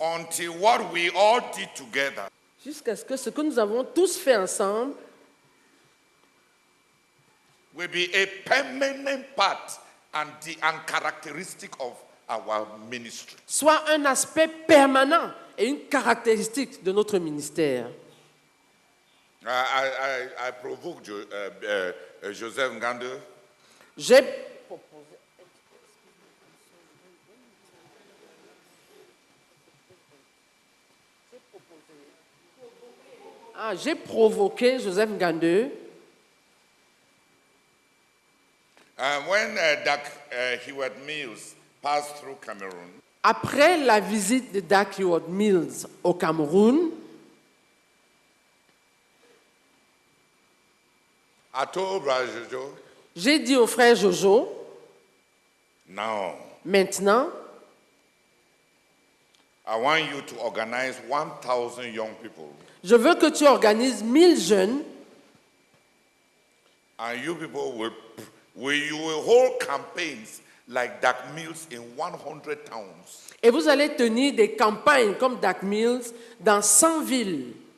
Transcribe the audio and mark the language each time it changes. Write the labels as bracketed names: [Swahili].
[English] Until what we all did together [French] Jusqu'à ce que nous avons tous fait ensemble [English] will be a permanent part and characteristic of our ministry. [French] soit un aspect permanent et une caractéristique de notre ministère. [English] I provoked Joseph Ngande [French] J'ai j'ai provoqué Joseph Ngande [English] when Doug Heward Mills passed through Cameroon. [French] après la visite de Doug Heward Mills au Cameroun. [English] I told Brother Jojo, [French] J'ai dit au frère Jojo, [English] now [French] maintenant, [English] I want you to organize 1,000 young people, [French] je veux que tu organises 1000 jeunes [English] and you people will hold campaigns like Doug Mills in 100 towns. [French] et vous allez tenir des campagnes comme Doug Mills dans 100 villes